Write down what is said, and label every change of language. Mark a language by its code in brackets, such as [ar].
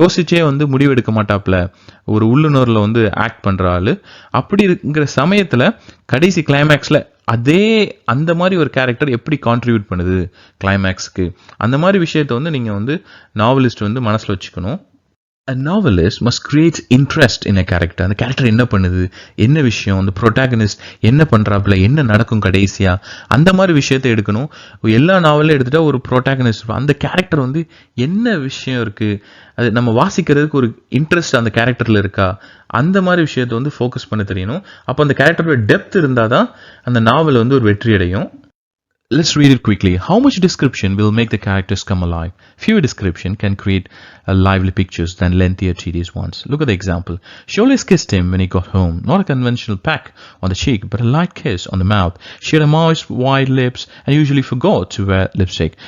[ta] யோசிச்சே முடிவெடுக்க மாட்டாப்புல, ஒரு உள்ளுணர்வில் ஆக்ட் பண்ணுற ஆள். அப்படி இருக்கிற சமயத்தில் கடைசி கிளைமேக்ஸில் அந்த மாதிரி ஒரு கேரக்டர் எப்படி கான்ட்ரிபியூட் பண்ணுது கிளைமேக்ஸ்க்கு, அந்த மாதிரி விஷயத்த நீங்கள் நாவலிஸ்ட் மனசில் வச்சுக்கணும். [en] A novelist must create interest in a character. [ta] அந்த கேரக்டர் என்ன பண்ணுது, என்ன விஷயம், அந்த ப்ரொட்டாகனிஸ்ட் என்ன பண்ணுறாப்புல, என்ன நடக்கும் கடைசியா, அந்த மாதிரி விஷயத்தை எடுக்கணும். எல்லா நாவலும் எடுத்துட்டா ஒரு ப்ரொட்டாகனிஸ்ட், அந்த கேரக்டர் என்ன விஷயம் இருக்குது, அது நம்ம வாசிக்கிறதுக்கு ஒரு இன்ட்ரெஸ்ட் அந்த கேரக்டரில் இருக்கா, அந்த மாதிரி விஷயத்தை ஃபோக்கஸ் பண்ண தெரியணும். அப்போ அந்த கேரக்டரோட டெப்த் இருந்தால் தான் அந்த நாவல் ஒரு வெற்றி அடையும். [en] Let's read it quickly. How much description will make the characters come alive? Fewer description can create lively pictures than lengthier, tedious ones. Look at the example. She always kissed him when he got home. Not a conventional peck on the cheek, but a light kiss on the mouth. She had a moist, wide lips and usually forgot to wear lipstick.